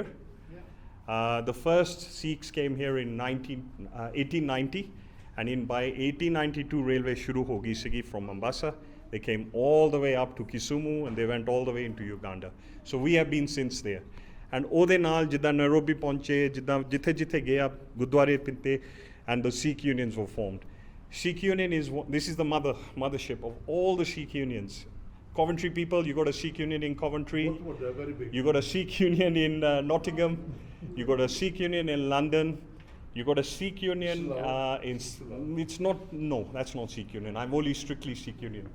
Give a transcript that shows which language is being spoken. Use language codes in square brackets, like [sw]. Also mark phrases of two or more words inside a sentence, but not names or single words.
[en] The first Sikhs came here in 1890 and by 1892 railway [pa] ਸ਼ੁਰੂ ਹੋ ਗਈ ਸੀਗੀ [en] from Mombasa। They came all the way up to Kisumu and they went all the way into Uganda। So we have been since there। [pa] And ਉਹਦੇ ਨਾਲ ਜਿੱਦਾਂ ਨੈਰੋਬੀ ਪਹੁੰਚੇ, ਜਿੱਦਾਂ ਜਿੱਥੇ ਗਏ ਆ ਗੁਰਦੁਆਰੇ ਪਿੰਤੇ, [en] and the Sikh unions were formed। Sikh Union this is the mothership of all the Sikh unions। Coventry people, you got a Sikh Union in Coventry, you got a Sikh Union in Nottingham, you got a Sikh Union in London, you got a Sikh Union it's not, no, that's not Sikh Union, I'm only strictly Sikh Union।